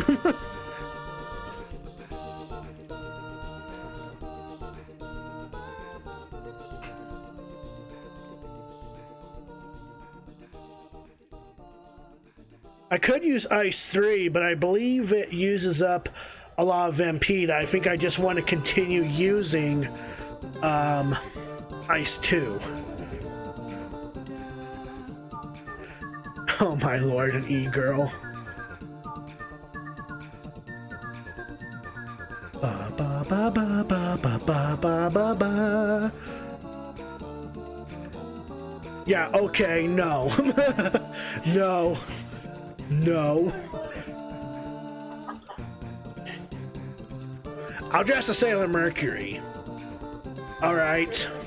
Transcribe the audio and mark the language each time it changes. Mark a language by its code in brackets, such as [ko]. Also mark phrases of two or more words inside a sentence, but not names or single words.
[en] I could use Ice 3, but I believe it uses up a lot of MP. I think I just want to continue using Ice 2. Oh my lord, an e-girl. Ba ba ba ba ba ba ba ba ba ba. Yeah, okay, no. No. No. I'll dress as Sailor Mercury. Alright.